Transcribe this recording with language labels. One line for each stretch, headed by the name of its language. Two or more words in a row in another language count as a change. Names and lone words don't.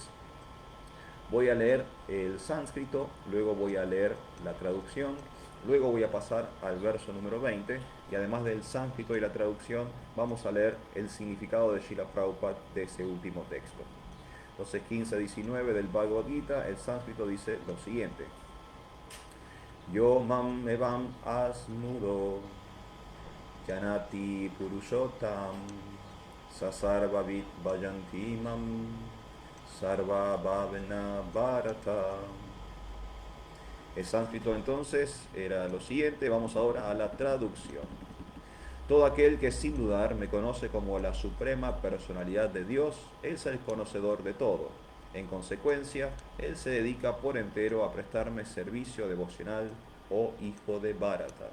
Spanish: Voy a leer el sánscrito, luego voy a leer la traducción, luego voy a pasar al verso número 20 y además del sánscrito y la traducción vamos a leer el significado de Srila Prabhupada de ese último texto. Entonces 15-19 del Bhagavad Gita, el sánscrito dice lo siguiente.
Sanskrit: Yo mam evam asmudo Janati Purushottam Sasarvavit Vajantimam Sarva Bhavana Bharata.
Spanish: El sánscrito entonces era lo siguiente, vamos ahora a la traducción. Todo aquel que sin dudar me conoce como la suprema personalidad de Dios, es el conocedor de todo. En consecuencia, él se dedica por entero a prestarme servicio devocional, oh hijo de Bharata.